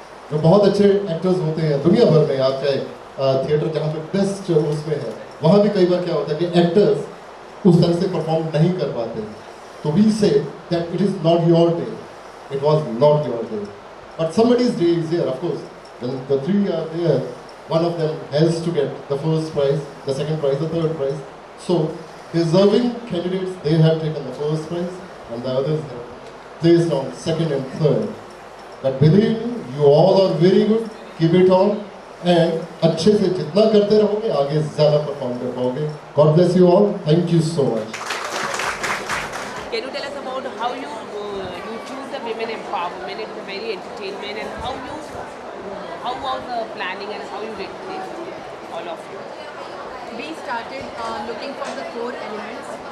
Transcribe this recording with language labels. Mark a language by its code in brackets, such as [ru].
[hi] जो बहुत अच्छे एक्टर्स होते हैं दुनिया भर में, आप चाहे थिएटर जहाँ पे बेस्ट उसमें है, वहाँ भी कई बार क्या होता है कि एक्टर्स उस तरह से परफॉर्म नहीं कर पाते। [en] तो we say that it is not your day, it was not your day, but somebody's day is here, of course. When the three are there, one of them has to get the first prize, the second prize, the third prize. So deserving candidates, they have taken the first prize and the others have placed on second and third. But believe me, you all are very good. Keep it on, and [hi] अच्छे से जितना करते रहोगे आगे ज़्यादा perform कर पाओगे। [en] God bless you all. Thank you so much. Can you tell us about how you choose the women empowerment? It's a very entertainment, and how was the planning and how you did this, all of you? We started looking for the core elements.